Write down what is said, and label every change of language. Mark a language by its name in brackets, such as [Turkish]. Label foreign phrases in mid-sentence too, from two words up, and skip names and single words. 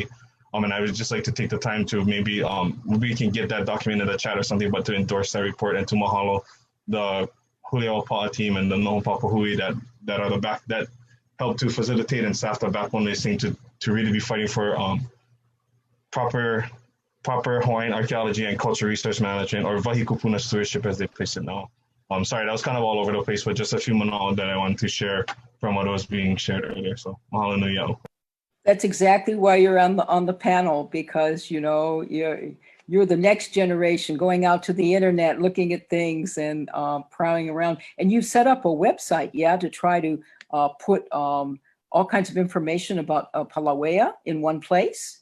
[English] And I would just like to take the time to maybe we can get that document in the chat or something, but to endorse that report and to mahalo the Huli'o Pa'a team and the Noho Papahui that are that help to facilitate and staff the backbone of this thing to really be fighting for proper Hawaiian archaeology and cultural resource management, or [Hawaiian] wahi kupuna [English] stewardship as they place it now. I'm sorry, that was kind of all over the place, but just a few manao that I wanted to share from what was being shared earlier. [Hawaiian] So mahalo nui au. [English] That's exactly why you're on the panel, because you're the next generation going out to the internet, looking at things and prowling around. And you've set up a website, to try to put all kinds of information about Palauea in one place.